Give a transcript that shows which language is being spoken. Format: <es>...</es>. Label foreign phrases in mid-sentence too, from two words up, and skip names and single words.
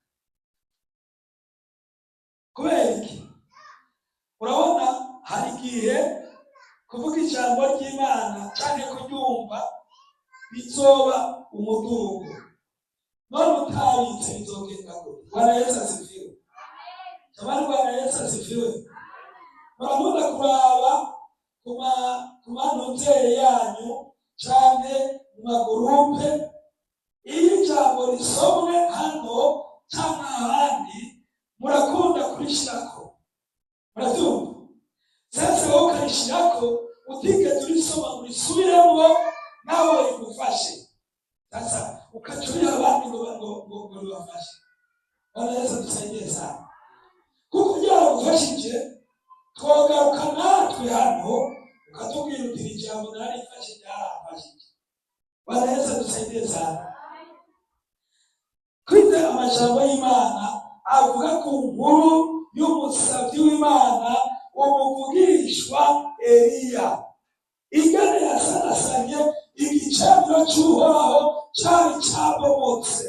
<rn>Kubera iki? Urabona hari igihe kuvuga ijambo ry'Imana cyane kuryumva bizoba umudugo, none utabitse bizogenda gute?</rn> <sw>Bwana Yesu asifiwe. Jamani, Bwana Yesu asifiwe.</sw> <rn>Murakunda kuraba ku manoteri yanyu cyane mu magurupe, iyo ijambo risomwe hano cyangwa ahandi murakunda kurishirako, murabyumva? Sasa wowe ukarishirako utigeze urisoma ngo urisubiremo nawe rigufashe. Sasa ukacurira abandi ngo bibafashe.</rn> <sw>Bwana Yesu dusaidie sana,</sw> <rn>kuko byaragufashije twogaruka natwe hano ukatubwira uti ijambo narifashe ryarafashije.</rn> <sw>Bwana Yesu dusaidie sana.</sw> <rn>Kwize amajambo y'Imana avuga ku nkuru y'umusavyi w'Imana umuvugishwa Eliya, ingene yasanasanye igicaniro cy'Uhoraho cyari cyabomotse.</rn>